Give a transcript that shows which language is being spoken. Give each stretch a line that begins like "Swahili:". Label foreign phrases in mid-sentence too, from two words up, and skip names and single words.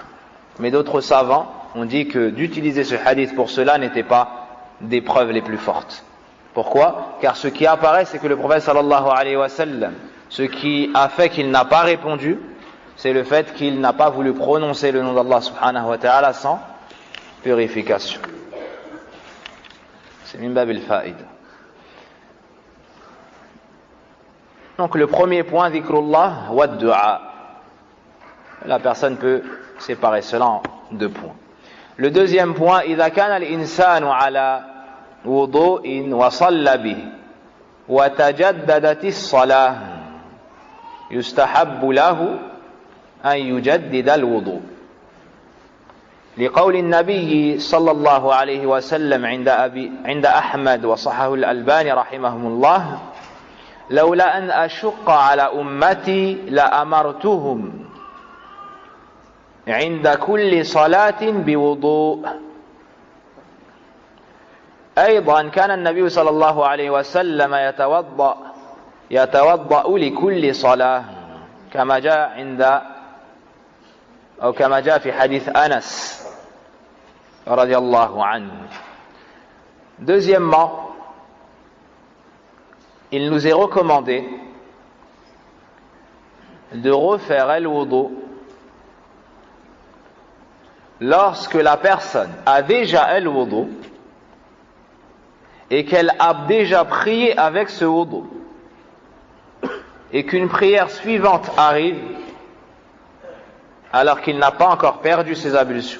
French: Mais d'autres savants ont dit que d'utiliser ce hadith pour cela n'était pas des preuves les plus fortes. Pourquoi? Car ce qui apparaît, c'est que le prophète
Arabic: صلى الله عليه وسلم,
French: ce qui a fait qu'il n'a pas répondu, c'est le fait qu'il n'a pas voulu prononcer le nom d'
Arabic: الله سبحانه وتعالى
French: sans purification.
Arabic: C'est من باب الفائدة.
French: Donc le premier point,
Arabic: ذكر الله والدعاء.
French: La personne peut séparer cela en deux points. Le deuxième point,
Arabic: إذا كان الإنسان على وضوء وصلى به وتجددت الصلاة يستحب له أن يجدد الوضوء'. لقول النبي صلى الله عليه وسلم عند أحمد وصححه الألباني رحمهم الله: لولا أن أشق على أمتي لأمرتهم عند كل صلاة بوضوء. أيضا كان النبي صلى الله عليه وسلم يتوضأ لكل صلاة كما جاء في حديث أنس رضي الله عنه.
French: Deuxièmement, il nous est recommandé de refaire al-wudu lorsque la personne a déjà al-wudu et qu'elle a déjà prié avec ce wudu et qu'une prière suivante arrive alors qu'il n'a pas encore perdu ses ablutions.